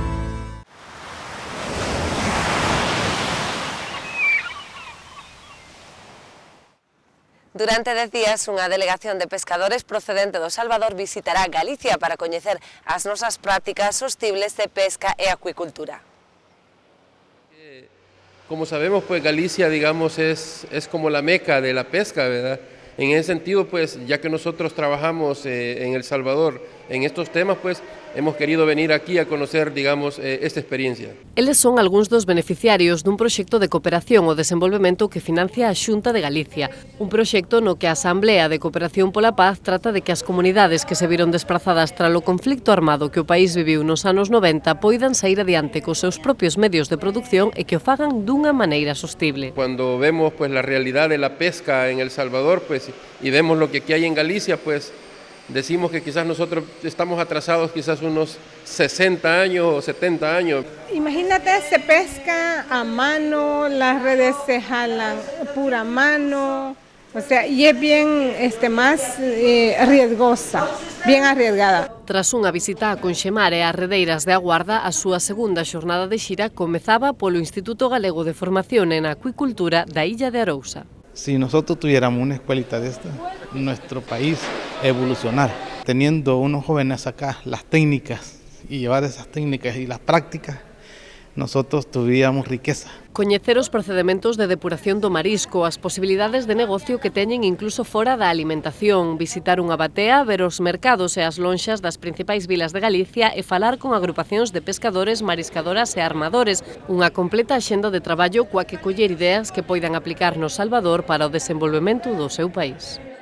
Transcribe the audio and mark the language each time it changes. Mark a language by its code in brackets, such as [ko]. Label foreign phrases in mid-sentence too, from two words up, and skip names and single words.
[gl] Durante 10 días, unha delegación de pescadores procedente do Salvador visitará Galicia para coñecer as nosas prácticas sostibles de pesca e acuicultura. [es] Como sabemos, pues Galicia, digamos, es como la meca de la pesca, ¿verdad? En ese sentido, pues, ya que nosotros trabajamos en El Salvador en estos temas, pues, hemos querido venir aquí a conocer, digamos, esta experiencia. [gl] Eles son algúns dos beneficiarios dun proxecto de cooperación o desenvolvemento que financia a Xunta de Galicia. Un proxecto no que a Asamblea de Cooperación pola Paz trata de que as comunidades que se viron desprazadas tralo conflicto armado que o país viviu nos anos 90 poidan sair adiante cos seus propios medios de producción e que o fagan dunha maneira sostible. [es] Cuando vemos pues la realidad de la pesca en El Salvador, pues, y vemos lo que aquí hay en Galicia, pues decimos que quizás nosotros estamos atrasados quizás unos 60 años o 70 años. Imagínate, se pesca a mano, las redes se jalan pura mano, o sea, y es bien más riesgosa, bien arriesgada. [gl] Tras unha visita a Conxemar e as redeiras de Aguarda, a súa segunda xornada de xira comezaba polo Instituto Galego de Formación en Acuicultura da Illa de Arousa. [es] Si nosotros tuviéramos una escuelita de esta, nuestro país evolucionar, teniendo unos jóvenes acá las técnicas y llevar esas técnicas y las prácticas, nosotros tuvíamos riqueza. [gl] Coñecer os procedementos de depuración do marisco, as posibilidades de negocio que teñen incluso fora da alimentación, visitar unha batea, ver os mercados e as lonxas das principais vilas de Galicia e falar con agrupacións de pescadores, mariscadoras e armadores, unha completa axenda de traballo coa que coller ideas que poidan aplicar no Salvador para o desenvolvemento do seu país.